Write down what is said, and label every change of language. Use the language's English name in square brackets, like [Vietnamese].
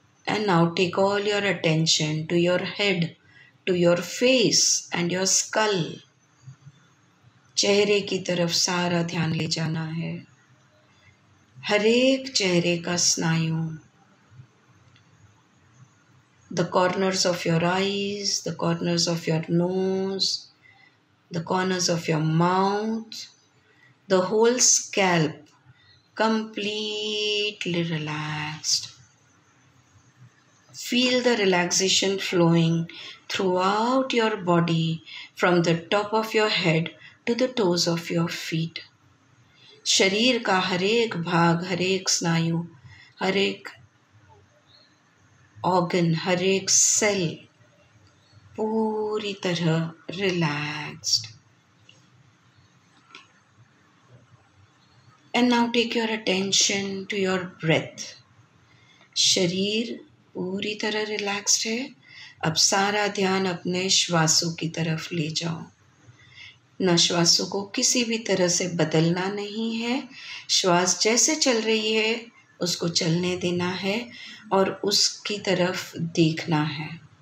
[English] And now take all your attention to your head, to your face and your skull. [Hindi] चेहरे की तरफ सारा ध्यान ले जाना है। हर एक चेहरे का स्नायु, [English] the corners of your eyes, the corners of your nose, the corners of your mouth, the whole scalp completely relaxed. Feel the relaxation flowing throughout your body from the top of your head to the toes of your feet. [Hindi] शरीर का हर एक भाग, हर एक स्नायु, हर एक organ, हर एक cell पूरी तरह relaxed. [English] And now take your attention to your breath. [Hindi] शरीर पूरी तरह रिलैक्स्ड है। अब सारा ध्यान अपने श्वासों की तरफ ले जाओ। न श्वासों को किसी भी तरह से बदलना नहीं है। श्वास जैसे चल रही है उसको चलने देना है और उसकी तरफ देखना है।